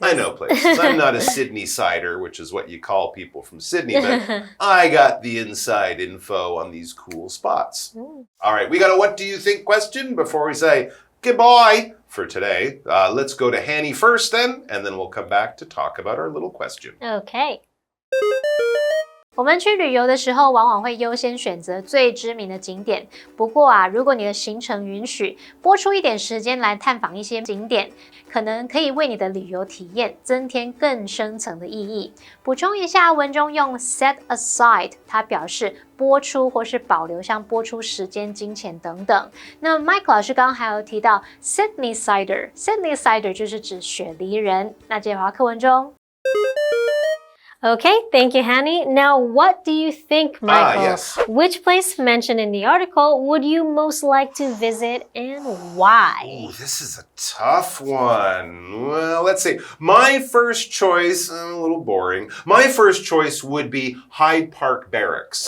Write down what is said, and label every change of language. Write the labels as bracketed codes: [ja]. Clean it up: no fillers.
[en] I'm not a Sydney sider, which is what you call people from Sydney, but I got the inside info on these cool spots. All right, we got a what do you think question before we say goodbye for today. Let's go to Hanny first then, and then we'll come back to talk about our little question. Okay. [zh] 我们去旅游的时候，往往会优先选择最知名的景点。不过啊，如果你的行程允许，拨出一点时间来探访一些景点，可能可以为你的旅游体验增添更深层的意义。补充一下，文中用 [en] set aside， [zh] 它表示拨出或是保留，像拨出时间、金钱等等。那 Mike 老师刚刚还有提到 Sydney Sider，Sydney Sider 就是指雪梨人。那接下来课文中。 [en] Okay, thank you, Hanny. Now, what do you think, Michael? Yes. Which place mentioned in the article would you most like to visit and why? Ooh, this is a tough one. Well, let's see. My first choice, a little boring. My first choice would be Hyde Park Barracks.